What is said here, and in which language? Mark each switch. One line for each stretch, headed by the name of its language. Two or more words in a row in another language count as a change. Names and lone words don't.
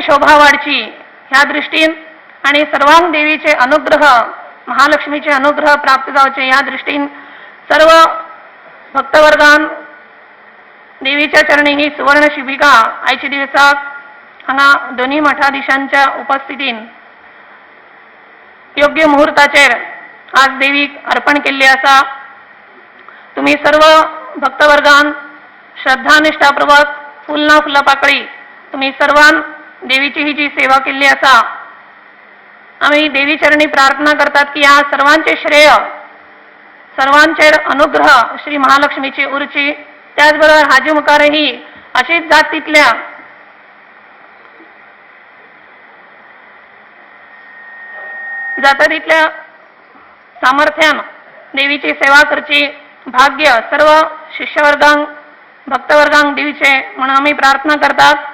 Konkani: शोभा वाढची ह्या दृष्टीन आणि सर्वांक देवीचे अनुग्रह महालक्ष्मीचे अनुग्रह प्राप्त जावचे ह्या दृष्टीन सर्व भक्तवर्गान देवीच्या चरणी ही सुवर्ण शिबिका आयच्या दिवसाक हांगा दोन्ही मठाधीशांच्या उपस्थितीन योग्य मुहूर्ताचेर आज देवीक अर्पण केल्ली आसा. तुम्ही सर्व भक्तवर्गान श्रद्धानिष्ठापूर्वक फुल ना फुलपाकळी तुम्ही सर्वान देवीची ही जी सेवा केल्ली आसा. आम्ही देवी चरणी प्रार्थना करतात की या सर्वांचे श्रेय सर्वांचेर अनुग्रह श्री महालक्ष्मीची उरची. त्याचबरोबर हाजी मुखारही अशीच जातीतल्या तिथल्या सामर्थ्यान देवीची सेवा करची भाग्य सर्व शिष्यवर्गांक भक्तवर्गांक दिवचे म्हणून आम्ही प्रार्थना करतात.